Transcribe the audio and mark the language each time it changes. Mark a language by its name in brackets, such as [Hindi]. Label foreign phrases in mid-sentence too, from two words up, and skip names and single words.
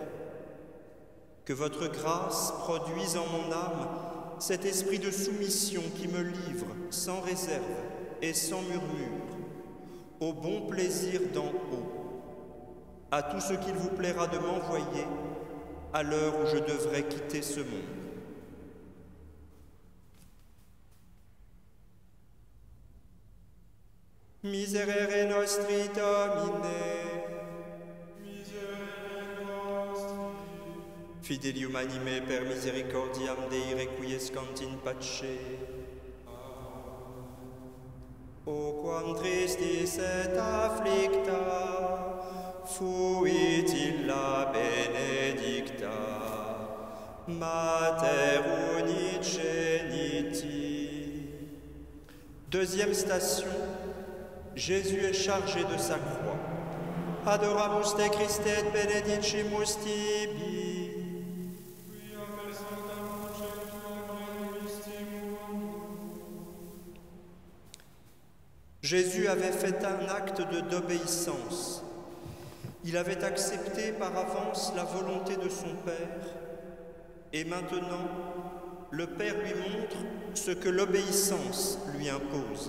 [French] Que votre grâce produise en mon âme cet esprit de soumission qui me livre sans réserve et sans murmure au bon plaisir d'en haut, à tout ce qu'il vous plaira de m'envoyer à l'heure où je devrais quitter ce monde. [Latin] Miserere nostri Domine, Miserere nostri. Fidelium anime per misericordiam Dei requiescant in pace. O quam tristis et afflicta fuit illa benedicta Mater unigeniti. [French] Deuxième station, Jésus est chargé de sa croix. [Latin] Adoramus te Christe et benedicimus tibi. Quia per sanctam crucem tuam redemistimus. [French] Jésus avait fait un acte d'obéissance. Il avait accepté par avance la volonté de son Père, et maintenant, le Père lui montre ce que l'obéissance lui impose.